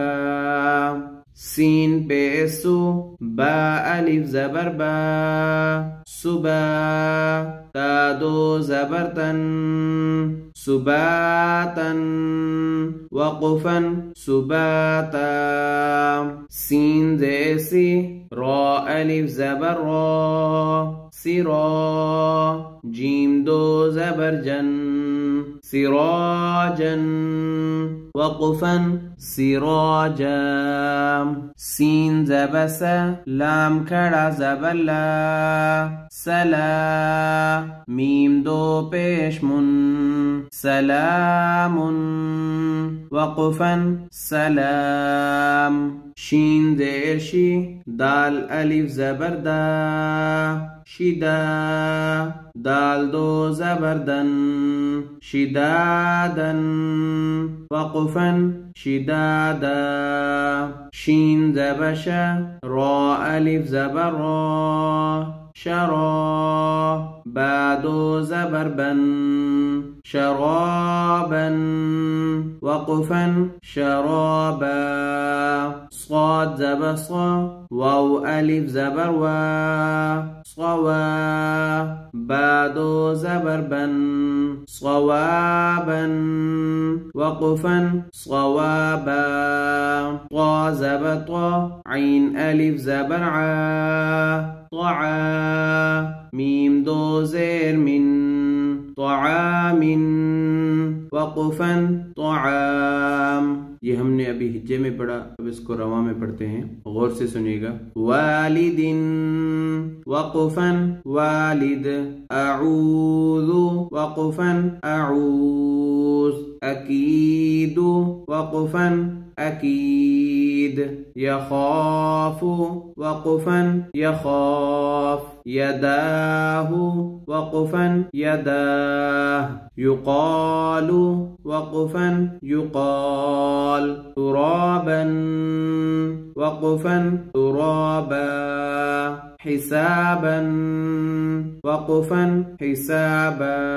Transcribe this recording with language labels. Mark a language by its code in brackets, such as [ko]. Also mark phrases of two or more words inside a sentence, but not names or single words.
[ur] سین پیسو، با الف زبر با، صبا، تا 2 زبر تن، سباتن، وقفن، سباتا۔ سین زیسی، را الف زبر را، سرا، جیم 2 زبر جن، سراجن، وقفن، سراجا۔ سین زبر سا، لام کھڑا زبر لا، سلا، میم 2 پیش من، سلام، وقفن، سلام۔ شین زیر شی، دال الف زبر دا، شدا، دال 2 زبر دن، شدادن، وقفن، شدادا۔ شین زبر شا، را الف زبر را، شرا، با 2 زبر بن، شرابا، وقفا، شرابا. صاد زبر صا، واو ألف زبر وا، صوا. بادو زبر بن، صوابا. وقفا، صوابا. طا زبر طا، عين ألف زبر عا، میم دو زیر من طعام وقفا طعام. یہ ہم نے ابھی ہجے میں پڑھا، اب اس کو رواں میں پڑھتے ہیں، غور سے سنیے گا. [ar] والد وقفا والد، اعوذ وقفا اعوذ، اکید وقفا اکید، یخاف وقفا یخاف، یداہ وقفا یداہ، یقال وقفا یقال، ترابا وقفا ترابا، حسابا وقفا حسابا،